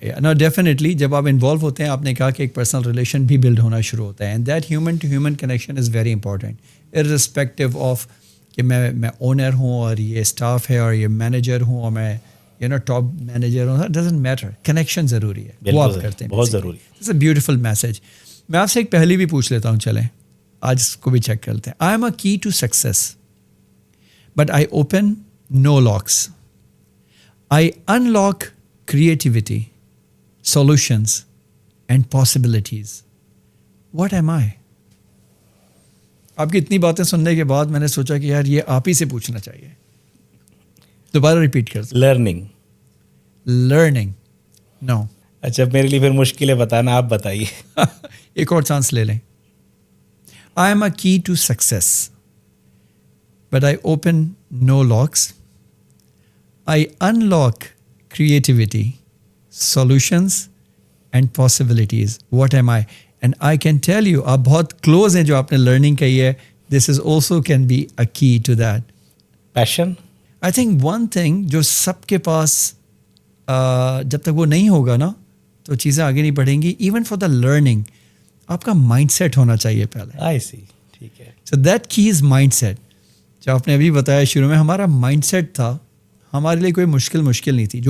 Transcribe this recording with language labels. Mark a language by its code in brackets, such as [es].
[ur] Know definitely جب آپ involve ہوتے ہیں, آپ نے کہا کہ ایک پرسنل ریلیشن بھی بلڈ ہونا شروع ہوتا ہے, [en] and that human to human connection is very important irrespective of [ur] کہ میں اونر ہوں اور یہ اسٹاف ہے اور یہ مینیجر ہوں اور میں ٹاپ مینیجر ہوں, ڈزنٹ میٹر, کنیکشن ضروری ہے, وہ آپ کرتے ہیں, بہت ضروری. [en] It's a beautiful message. [ur] میں آپ سے ایک پہلی بھی پوچھ لیتا ہوں, چلیں آج اس کو بھی چیک کرتے ہیں. [en] I am a key to success but I open no locks. I unlock creativity, solutions, and possibilities. What am I? [ur] آپ کی اتنی باتیں سننے کے بعد میں نے سوچا کہ یار یہ آپ ہی سے پوچھنا چاہیے. دوبارہ ریپیٹ کر. لرننگ. نو. اچھا میرے لیے پھر مشکل ہے بتانا, آپ بتائیے. ایک اور چانس لے لیں. [en] I am a key to success but I open no locks. I unlock creativity, solutions and possibilities. What am I? And I can tell you, [ur] آپ بہت close ہیں جو آپ نے learning کہی ہے. [en] This is also can be a key to that. Passion? I think one thing [ur] جو سب کے پاس جب تک وہ نہیں ہوگا نا تو چیزیں آگے نہیں بڑھیں گی. [en] Even for the learning, [ur] آپ کا مائنڈ سیٹ ہونا چاہیے پہلے. [en] I see. [ur] ٹھیک ہے. [en] So that key is mind set. [ur] جو آپ نے ابھی بتایا شروع میں, ہمارا مائنڈ سیٹ تھا, ہمارے لیے کوئی مشکل نہیں تھی.